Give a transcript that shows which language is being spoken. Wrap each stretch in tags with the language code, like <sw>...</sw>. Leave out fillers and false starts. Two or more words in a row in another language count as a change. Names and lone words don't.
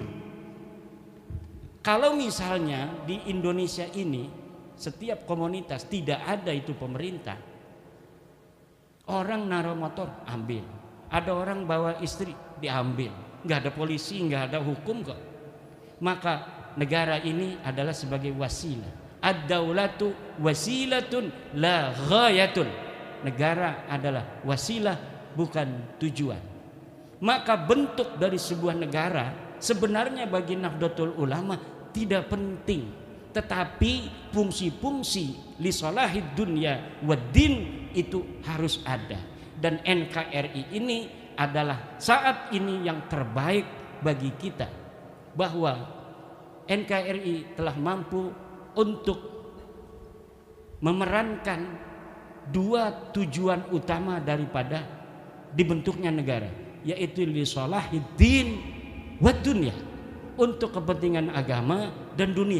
<id>Kalau misalnya di Indonesia ini setiap komunitas tidak ada itu pemerintah, orang naruh motor ambil, ada orang bawa istri diambil, nggak ada polisi, nggak ada hukum kok. Maka negara ini adalah sebagai wasilah.</id> <ar>الدولة وسيلة لا غاية.</ar> <id>Negara adalah wasilah, bukan tujuan. Maka bentuk dari sebuah negara sebenarnya bagi Nahdlatul Ulama tidak penting, tetapi fungsi-fungsi</id> <ar>لصلاح الدنيا والدين</ar> <id>itu harus ada. Dan NKRI ini adalah saat ini yang terbaik bagi kita, bahwa NKRI telah mampu untuk memerankan dua tujuan utama daripada dibentuknya negara, yaitu</id> <ar>لصلاح الدين والدنيا,</ar> <id>untuk kepentingan agama dan dunia.</id>